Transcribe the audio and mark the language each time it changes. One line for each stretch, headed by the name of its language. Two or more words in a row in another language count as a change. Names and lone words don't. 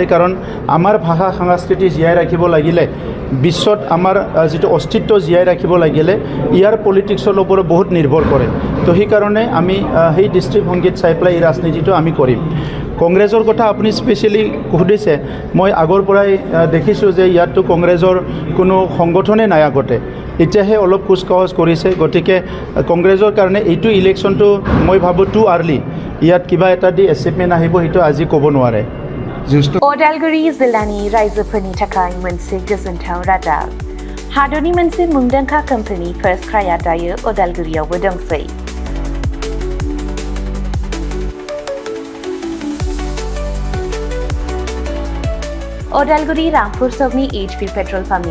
Assamese: কাৰণ আমাৰ ভাষা সংস্কৃতি জীয়াই ৰাখিব লাগিলে বিশ্বত আমাৰ যিটো অস্তিত্ব জীয়াই ৰাখিব লাগিলে ইয়াৰ পলিটিক্সৰ ওপৰত বহুত নিৰ্ভৰ কৰে তো সেইকাৰণে আমি সেই দৃষ্টিভংগীত চাই পেলাই এই ৰাজনীতিটো আমি কৰিম কংগ্ৰেছৰ কথা আপুনি স্পেচিয়েলি সুধিছে মই আগৰ পৰাই দেখিছোঁ যে ইয়াততো কংগ্ৰেছৰ কোনো সংগঠনে নাই আগতে এতিয়াহে অলপ কুচকাৱাজ কৰিছে গতিকে কংগ্ৰেছৰ কাৰণে এইটো ইলেকশ্যনটো মই ভাবোঁ
English: too early
Assamese: ইয়াত কিবা এটা
English: the achievement
Assamese: আহিব সেইটো আজি ক'ব নোৱাৰে
Bodo: अदालगुरि जिल्लानि रायजोफोरनि थाखाय मोनसे गोजोनथाव रादाब हादरनि मोनसे मुंदांखा कम्पानि फार्स्ट क्राइआ दायो अदालगुरियावबो दंसै अदालगुरि रामपुर सकनि HP
English: petrol pumpनि